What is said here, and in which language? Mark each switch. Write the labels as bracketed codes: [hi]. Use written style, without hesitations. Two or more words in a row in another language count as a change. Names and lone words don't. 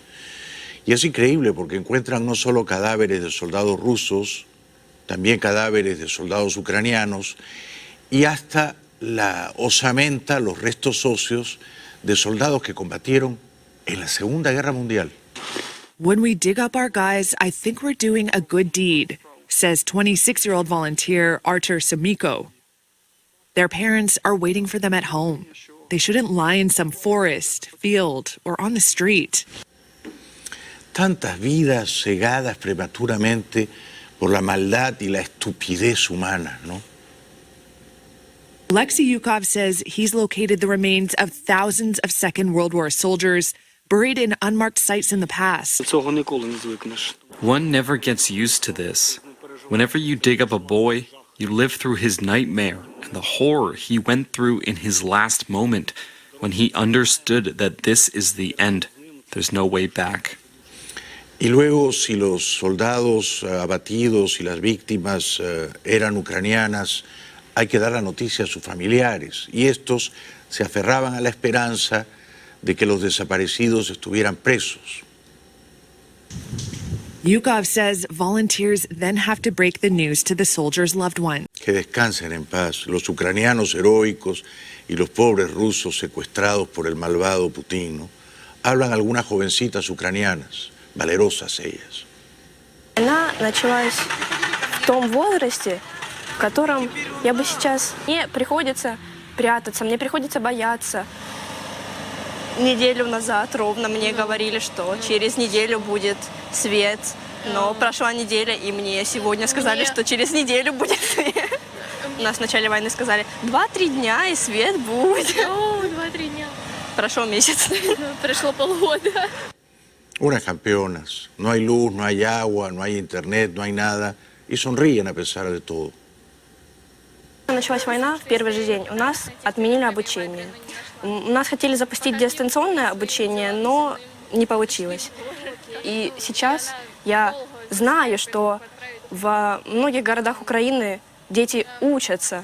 [es] Y es increíble porque encuentran no solo cadáveres de soldados rusos, también cadáveres de soldados ucranianos y hasta la osamenta, los restos óseos de soldados que combatieron en la Segunda Guerra Mundial. [en] When we dig up our guys, I think we're doing a good deed, says 26-year-old volunteer Artur Samiko. Their parents are waiting for them at home. They shouldn't lie in some forest, field, or on the street. [es] Tantas vidas cegadas prematuramente por la maldad y la estupidez humana, ¿no? [en] Alexei Yukov says he's located the remains of thousands of Second World War soldiers buried in unmarked sites in the past. One never gets used to this. Whenever you dig up a boy, you live through his nightmare and the horror he went through in his last moment when he understood that this is the end. There's no way back. [es] Y luego, si los soldados abatidos y las víctimas eran ucranianas, hay que dar la noticia a sus familiares. Y estos se aferraban a la esperanza de que los desaparecidos estuvieran presos. [en] Yukov says volunteers then have to break the news to the soldiers' loved ones. [es] Que descansen en paz, los ucranianos heroicos y los pobres rusos secuestrados por el malvado Putin, ¿no? Hablan algunas jovencitas ucranianas, valerosas ellas. [ru] Война началась в том возрасте, в котором я бы сейчас... Мне приходится прятаться, мне приходится бояться. Неделю назад ровно мне говорили, что через неделю будет свет. Но прошла неделя, и мне сегодня сказали, что через неделю будет свет. У нас в начале войны сказали, 2-3 дня и свет будет. 2-3 дня. Прошел месяц. Прошло полгода. [es] Unas campeonas, no hay luz, no hay agua, no hay internet, no hay nada, y sonríen a pesar de todo. [ru] Началась война в первый же день. У нас отменили обучение. У нас хотели запустить дистанционное обучение, но не получилось. И сейчас я знаю, что в многих городах Украины дети учатся.